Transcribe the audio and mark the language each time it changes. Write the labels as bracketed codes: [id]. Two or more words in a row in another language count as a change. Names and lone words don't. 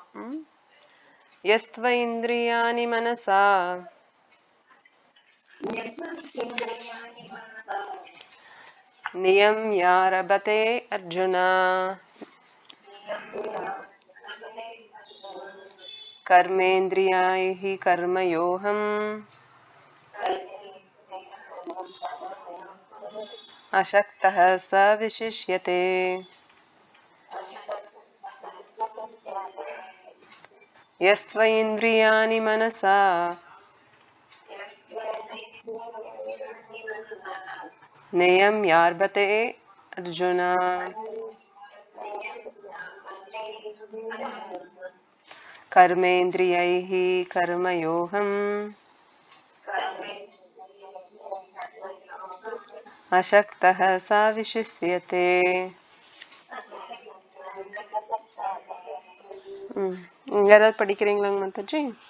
[sa] यस्त्व इन्द्रियाणि मनसा नियम्यारभते अर्जुन कर्मेन्द्रियैः कर्मयोगम् असक्तः स विशिष्यते. यस्त्व इन्द्रियाणि मनसा नियम्यार्भते अर्जुन कर्मेन्द्रियैः कर्मयोगम् अशक्तः स विशिष्यते. [ta] யாராவது படிக்கிறீங்களாங்க மாதாஜி?